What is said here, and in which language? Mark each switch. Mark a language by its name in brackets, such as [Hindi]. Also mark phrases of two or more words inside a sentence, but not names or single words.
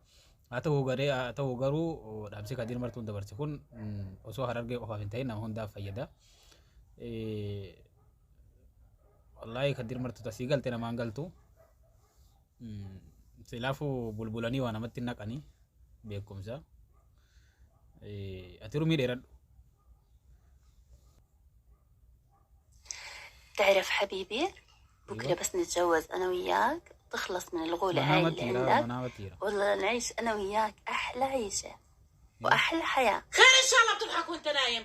[Oromo] Haa ta'u garuu dhaabsi Kadir Martuun dabarse kun osoo Harargee qofaaf hin ta'in nama hundaaf fayyada. Wallahi Kadir Martuu tasii galte namaan galtu. Silaafuu bulbulanii waa namatti naqanii beekumsa. Ati rumii dheeradhu. [Arabic] تعرف حبيبي بكرة بس نتجوز أنا وياك تخلص من الغولة هاي اللي عندك والله نعيش أنا وياك أحلى عيشة وأحلى حياة. خير إن شاء الله بتضحك وأنت نايم.